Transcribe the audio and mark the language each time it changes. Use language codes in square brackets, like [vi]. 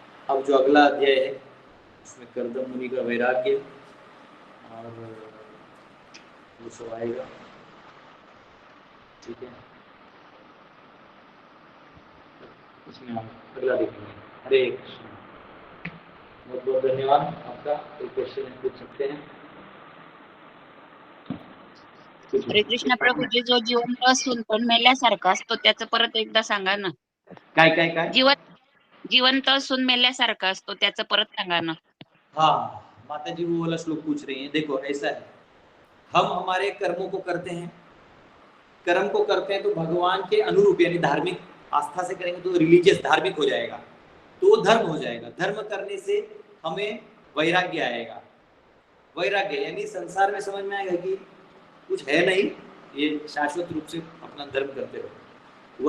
[hi] अब जो अगला अध्याय है उसमें कर्दम मुनि का वैराग्य और वो सब आएगा। ठीक है, इसमें हम अगला देखेंगे। हरे कृष्ण। बहुत बहुत धन्यवाद आपका। कोई क्वेश्चन है पूछ सकते हैं। [mr] हरे कृष्ण प्रभूजी, जो जिवंत असून पण मेल्यासारखा असतो त्याचं परत एकदा सांगा ना। काय काय काय जिवंत असून मेल्यासारखा असतो त्याचं परत सांगा ना। [hi] हाँ, माता जी वो वाला श्लोक पूछ रही हैं। देखो ऐसा है, हम हमारे कर्मों को करते हैं, कर्म को करते हैं तो भगवान के अनुरूप यानी धार्मिक आस्था से करेंगे तो रिलीजियस धार्मिक हो जाएगा, तो वो धर्म हो जाएगा। धर्म करने से हमें वैराग्य आएगा। वैराग्य यानी संसार में समझ में आएगा कि कुछ है नहीं, ये शाश्वत रूप से अपना धर्म करते रहो।